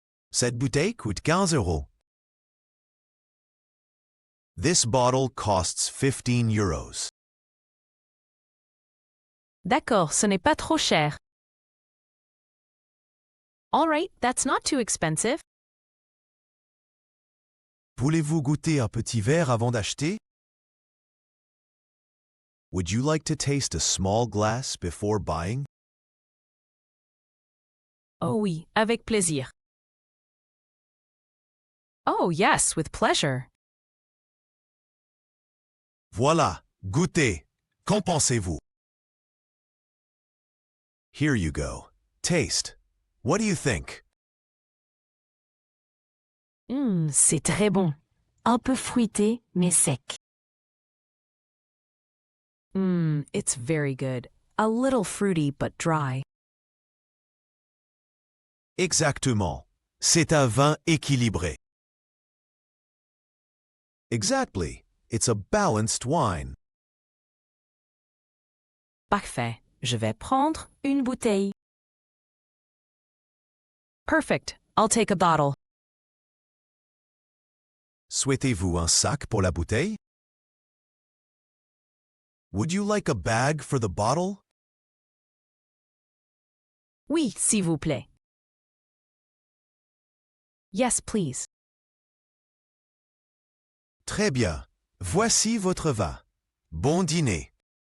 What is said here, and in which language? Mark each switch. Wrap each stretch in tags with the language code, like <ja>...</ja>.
<fr>Cette bouteille coûte 15 euros.</fr> <en>This bottle costs 15 euros.</en> <fr>D'accord, ce n'est pas trop cher.</fr> <en>All right, that's not too expensive.</en> <fr>Voulez-vous goûter un petit verre avant d'acheter?</fr> <en>Would you like to taste a small glass before buying?</en> <fr>Oh oui, avec plaisir.</fr> <en>Oh yes, with pleasure.</en> <fr>Voilà, goûtez. Qu'en pensez-vous?</fr> <en>Here you go. Taste. What do you think?</en> <fr>C'est très bon. Un peu fruité, mais sec.</fr> <en>It's very good. A little fruity but dry.</en> <fr>Exactement. C'est un vin équilibré.</fr> <en>Exactly. It's a balanced wine.</en> <fr>Parfait. Je vais prendre une bouteille.</fr> <en>Perfect. I'll take a bottle.</en> <fr>Souhaitez-vous un sac pour la bouteille?</fr> <en>Would you like a bag for the bottle?</en> <fr>Oui, s'il vous plaît.</fr> <en>Yes, please.</en> <fr>Très bien. Voici votre vin. Bon dîner.</fr>